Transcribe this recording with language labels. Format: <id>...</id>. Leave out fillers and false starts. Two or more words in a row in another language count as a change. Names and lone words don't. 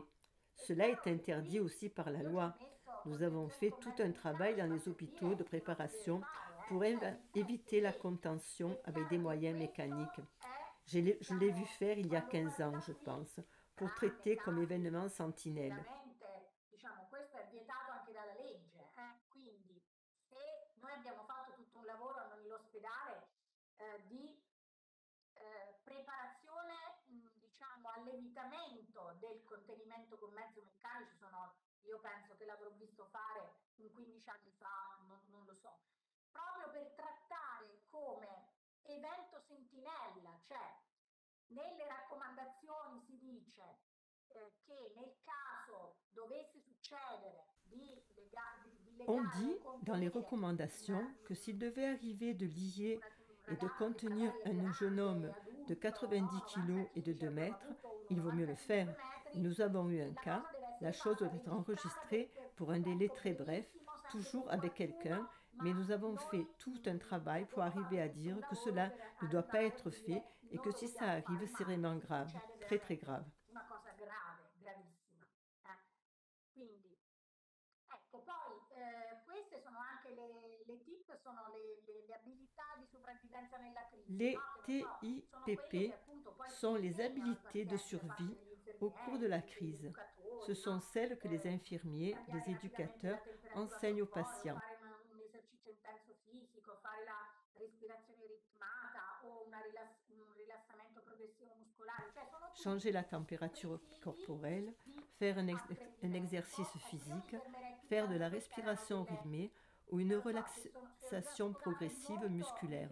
<fr>Cela est interdit aussi par la loi. Nous avons fait tout un travail dans les hôpitaux de préparation pour éviter la contention avec des moyens mécaniques. Je l'ai vu faire il y a 15 ans, je pense, pour traiter comme événement sentinelle.</fr> <it>Diciamo, questo è vietato anche dalla legge, quindi se noi abbiamo fatto tutto un lavoro nell'ospedale di preparazione, diciamo, all'evitamento del contenimento con mezzi meccanici, io penso che l'avrò visto fare 15 anni fa, non lo so, proprio per trattare come evento sentinella, cioè nelle raccomandazioni si dice che nel caso dovesse succedere</it> <fr>On dit dans les recommandations que s'il devait arriver de lier et de contenir un jeune homme de 90 kg et de 2 mètres, il vaut mieux le faire. Nous avons eu un cas, la chose doit être enregistrée pour un délai très bref, toujours avec quelqu'un, mais nous avons fait tout un travail pour arriver à dire que cela ne doit pas être fait et que si ça arrive, c'est vraiment grave, très très grave.</fr> <it>Quindi, ecco, poi queste sono anche le TIP, sono le abilità di sopravvivenza nella crisi.</it> <fr>Les TIPP sont les habiletés de survie au cours de la crise. Ce sont celles que les infirmiers, les éducateurs enseignent aux patients. Changer la température corporelle, faire un exercice physique, faire de la respiration rythmée ou une relaxation progressive musculaire.</fr>